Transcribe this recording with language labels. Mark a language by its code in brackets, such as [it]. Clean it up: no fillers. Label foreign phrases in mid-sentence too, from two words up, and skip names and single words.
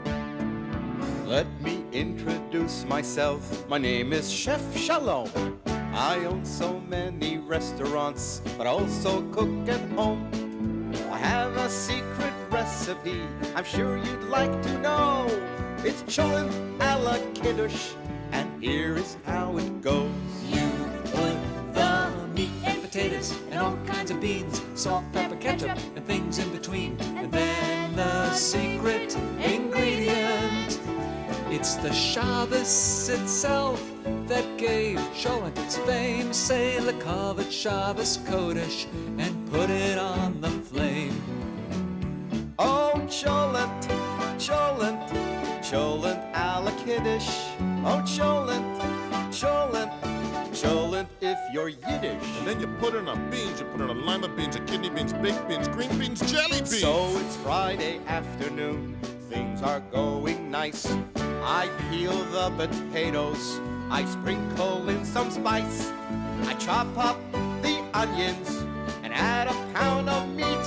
[en] Let me introduce myself. My name is Chef Shalom. I own so many restaurants, but also cook at home. I have a secret recipe I'm sure you'd like to know. It's cholent a la kiddush, and here is how it goes. You put the meat and potatoes and all kinds of beans, salt, pepper, ketchup, and things in between. And then the secret ingredient. It's the Shabbos itself that gave cholent its fame. Say [he] לכבוד שבת קודש [en] and put it on the flame. Oh, cholent, cholent, cholent a la kiddush. Oh, cholent, cholent, cholent if you're Yiddish. And then you put it on beans, you put it on lima beans, kidney beans, baked beans, green beans, jelly beans. So it's Friday afternoon, things are going nice. I peel the potatoes, I sprinkle in some spice. I chop up the onions and add a pound of meat.